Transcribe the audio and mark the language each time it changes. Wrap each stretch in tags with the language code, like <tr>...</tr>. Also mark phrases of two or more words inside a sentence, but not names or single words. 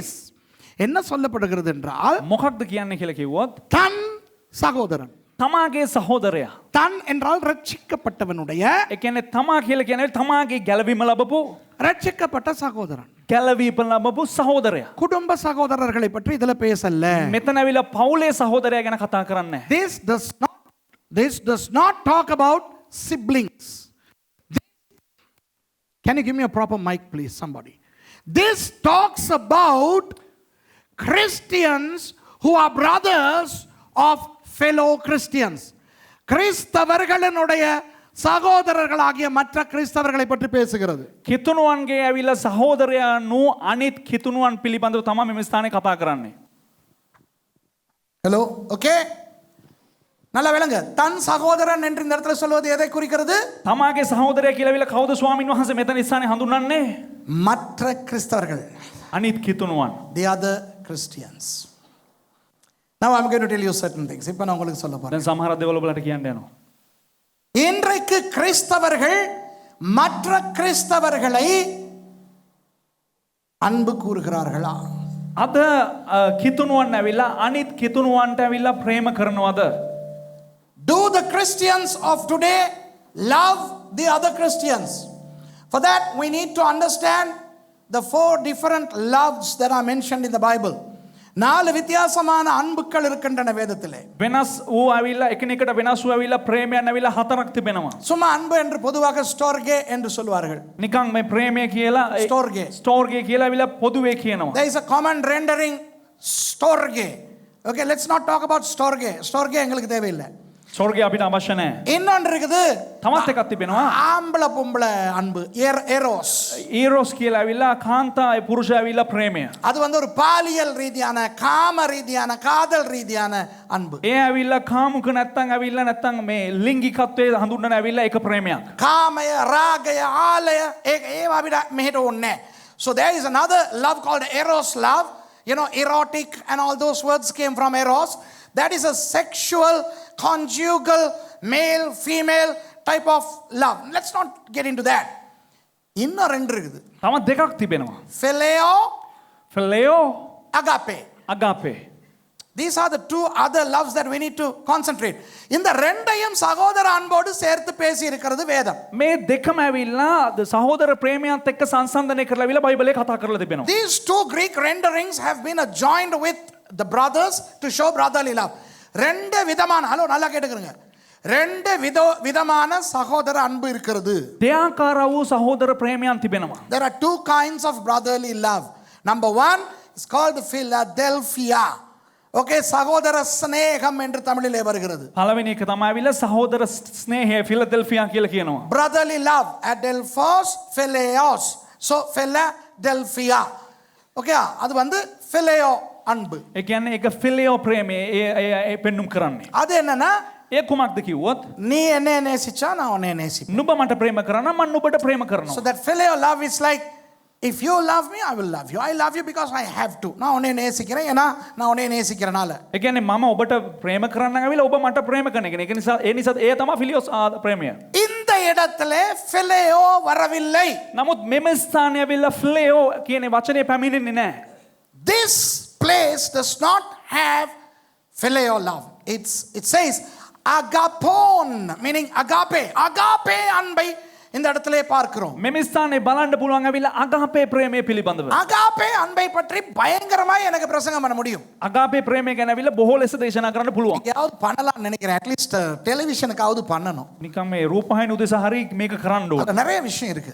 <ta>என்ன சொல்லப்படுகிறது என்றால்</ta> <si>මොකක්ද කියන්නේ කියලා කිව්වොත්</si> <ta>தன் சகோதரன்.</ta> <si>තමාගේ සහෝදරයා.</si> <ta>தன் என்றால் ரட்சிக்கப்பட்டவனுடைய,</ta> <si>ඒ කියන්නේ තමා කියලා කියන්නේ තමාගේ ගැලවීම ලැබපු</si> <ta>ரட்சிக்கப்பட்ட சகோதரன்.</ta> <si>ගැලවීම ලැබපු සහෝදරයා.</si> <ta>குடும்ப சகோதரர்களை பற்றி இதுல பேசல.</ta> <si>මෙතන ඇවිල්ලා පවුලේ සහෝදරයා ගැන කතා කරන්නේ නැහැ.</si> <en>This does not talk about siblings. Can you give me a proper mic please, somebody? This talks about Christians who are brothers of fellow Christians.</en> <ta>கிறிஸ்தவர்களுடைய சகோதரர்களாகிய மற்ற கிறிஸ்தவர்களை பற்றி பேசுகிறது.</ta> <si>කිතුණුවන්ගේ ඇවිල්ලා සහෝදරයානු අනිත් කිතුණුවන් පිළිබඳව තමයි මේ ස්ථානයේ කතා කරන්නේ.</si> <ta>ஹலோ, ஓகே, நல்லா விளங்க. தன் சகோதரன் என்று இந்த இடத்துல சொல்வது எதை குறிக்கிறது?</ta> <si>තමාගේ සහෝදරයා කියලා ඇවිල්ලා කවුද ස්වාමින් වහන්සේ මෙතන ස්ථානේ හඳුන්වන්නේ?</si> <ta>மற்ற கிறிஸ்தவர்கள்.</ta> <si>අනිත් කිතුණුවන්.</si> <en>The other Christians. Now I'm going to tell you certain things.</en> <ta>இப்போ நான் உங்களுக்கு சொல்ல போறேன்.</ta> <si>දැන් සමහර දේවල් ඔබලාට කියන්න යනවා.</si> <ta>இன்றைக்கு கிறிஸ்தவர்கள் மற்ற கிறிஸ்தவர்களை அன்பு கூறுகிறார்களா?</ta> <si>අද කිතුණුවන් ඇවිල්ලා අනිත් කිතුණුවන්ට ඇවිල්ලා ප්‍රේම කරනවද?</si> <en>Do the Christians of today love the other Christians? For that we need to understand the 4 different loves that are mentioned in the Bible.</en> <ta>4 வித்தியாசமான அன்புகள் இருக்கின்றன வேதத்திலே.</ta> <si>වෙනස් වූ ඇවිල්ලා එකිනෙකට වෙනස් වූ ඇවිල්ලා ප්‍රේමයන් ඇවිල්ලා 4ක් තිබෙනවා.</si> <ta>சும்மா அன்பு என்று பொதுவாக ஸ்டோர்கே என்று சொல்வார்கள்.</ta> <si>නිකන් මේ ප්‍රේමය කියලා ස්ටෝර්ගේ කියලා ඇවිල්ලා පොදුවේ කියනවා.</si> <en>There is a common rendering storge. Okay, let's not talk about storge.</en> <ta>Storge எங்களுக்கு தேவையில்லை.</ta> <si>ස්වර්ගය අපිට අවශ්‍ය නැහැ.</si> <ta>இன்னொன்று இருக்குது,</ta> <si>තවත් එකක් තිබෙනවා.</si> <ta>ஆம்பளை பொம்பளை அன்பு, எரோஸ்.</ta> <si>ඊරොස් කියලා ඇවිල්ලා කාන්තා පුරුෂය ඇවිල්ලා ප්‍රේමය.</si> <ta>அது வந்து ஒரு பாலியல் ரீதியான, காம ரீதியான, காதல் ரீதியான அன்பு.</ta> <si>ඒ ඇවිල්ලා කාමුක නැත්තම් ඇවිල්ලා නැත්තම් මේ ලිංගිකත්වයේ හඳුන්වන ඇවිල්ලා එක ප්‍රේමයක්. කාමය, රාගය, ආලය ඒවා අපිට මෙහෙට ඕනේ.</si> <en>So there is another love called eros love. You know, erotic and all those words came from eros. That is a sexual, conjugal male, female type of love. Let's not get into that.</en> <ta>இன்னும் ரெண்டு இருக்குது.</ta> <si>තවත් දෙකක් තිබෙනවා. Phileo, ෆිලෙයෝ agape. අගාපේ.</si> <en>These are the two other loves that we need to concentrate.</en> <ta>இந்த ரெண்டையும் சகோதர அன்போடு சேர்த்து பேசி இருக்கிறது வேதம்.</ta> <si>මේ දෙකම ඇවිල්ලා සහෝදර ප්‍රේමයත් එක්ක සංසන්දනය කරලා ඇවිල්ලා බයිබලයේ කතා කරලා තිබෙනවා.</si> <en>These two Greek renderings have been joined with the brothers to show brotherly love.</en> <ta>ரெண்டு விதமான ஹலோ நல்லா கேட்டுக்கிறங்க. ரெண்டு விதமான சகோதர அன்பு இருக்கிறது.</ta> <si>දෙආකාර වූ සහෝදර ප්‍රේමයන් තිබෙනවා.</si> <en>There are two kinds of brotherly love. Number one is called Philadelphia.</en> <ta>Okay, சகோதர ஸ்நேகம் என்று தமிழிலே வருகிறது.</ta> <si>පළවෙනි එක තමයි ඇවිල්ලා සහෝදර ස්නේහය ෆිලදෙල්ෆියා කියලා කියනවා.</si> <en>Brotherly love, adelphos, phileos. So Philadelphia.</en> <ta>Okay, அது வந்து phileo அன்பு.</ta> <si>ඒ කියන්නේ ඒක ෆිලෙයෝ ප්‍රේමය ඒ පෙන්눔 කරන්නේ.</si> <ta>அது என்னன்னா</ta> <si>ඒ කුමක්ද කිව්වොත්</si> <ta>நீ என்னை நேசிச்சா நான் உன்னை நேசிப்பேன்.</ta> <si>නුඹ මට ප්‍රේම කරනවා මම නුඹට ප්‍රේම So කරනවා.</si> <en>that phileo love is like, if you love me, I will love you. I love you because I have to.</en> <ta>நான் உன்னை நேசிக்கிறேன் ஏன்னா நான் உன்னை நேசிக்கிறனால.</ta> <si>ඒ කියන්නේ මම ඔබට ප්‍රේම කරන්න ඇවිල්ලා ඔබ මට ප්‍රේම කරන එක. ඒක නිසා ඒ තමයි ෆිලියෝස් ප්‍රේමය.</si> <ta>இந்த இடத்திலே phileo வரவில்லை.</ta> <si>නමුත් මෙම ස්ථානයේ ඇවිල්ලා ෆිලෙයෝ කියන වචනේ පැමිණෙන්නේ නැහැ.</si> <en>This place does not have phileo love. It says agapon, meaning agape.</en> <ta>Agape அன்பை இந்த இடத்திலே பார்க்கிறோம்.</ta> <si>මෙම ස්ථානයේ බලන්න පුළුවන් ඇවිල්ලා අගාපේ ප්‍රේමය පිළිබඳව.</si> <ta>agape අன்பை பற்றி பயங்கரமாய் எனக்கு பிரசங்கம் பண்ண முடியும்.</ta> <si>අගාපේ ප්‍රේමය ගැන ඇවිල්ලා බොහෝ ලෙස දේශනා කරන්න පුළුවන්.</si> <ta>எங்கயாவது பண்ணலாம் நினைக்கிறேன்.</ta> <en>at least</en> <ta>டெலிவிஷனுக்காவது பண்ணணும்.</ta> <si>නිකන් මේ රූපවාහිනී උදෙසා හරි මේක කරන්න ඕන.</si> <ta>அதுல நிறைய விஷயம் இருக்கு.</ta>